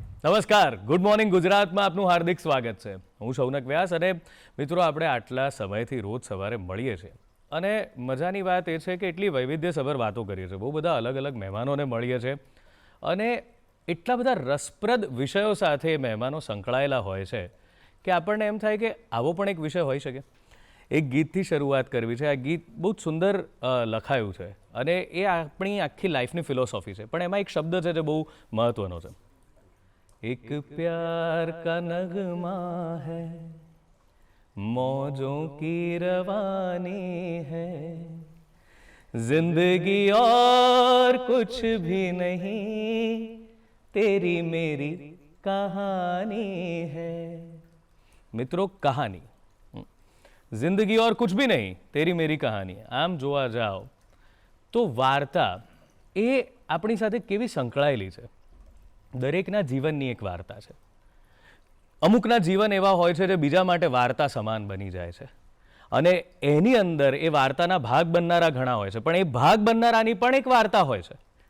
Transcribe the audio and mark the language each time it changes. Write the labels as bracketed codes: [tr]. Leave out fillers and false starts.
[gu] નમસ્કાર, good morning ગુજરાતમાં આપનું હાર્દિક સ્વાગત છે. હું શૌનક વ્યાસ અને મિત્રો આપણે આટલા સમયથી રોજ સવારે મળીએ છીએ અને મજાની વાત એ છે કે એટલી વૈવિધ્યસભર વાતો કરીએ છીએ, બહુ બધા અલગ અલગ મહેમાનોને મળીએ છીએ અને એટલા બધા રસપ્રદ વિષયો સાથે મહેમાનો સંકળાયેલા હોય છે કે આપણને એમ થાય કે આવો પણ એક વિષય હોઈ શકે. એક ગીતથી શરૂઆત કરવી છે. આ ગીત બહુ જ સુંદર લખાયું છે અને એ આપણી આખી લાઈફની ફિલોસોફી છે, પણ એમાં એક શબ્દ છે જે બહુ મહત્વનો છે. [hi] એક પ્યાર કા નગમા હૈ, मौजों की रवानी है, जिंदगी और कुछ भी नहीं, तेरी मेरी कहानी है. મિત્રો, કહાની, જિંદગી ઓર કુછ ભી નહીં, તેરી મેરી કહાની. [gu] આમ જોવા જાઓ તો વાર્તા એ આપણી સાથે કેવી સંકળાયેલી છે. દરેકના જીવનની એક વાર્તા છે. અમુકના જીવન એવા હોય છે જે બીજા માટે વાર્તા સમાન બની જાય છે અને એની અંદર એ વાર્તાના ભાગ બનનારા ઘણા હોય છે, પણ એ ભાગ બનનારાની પણ એક વાર્તા હોય છે.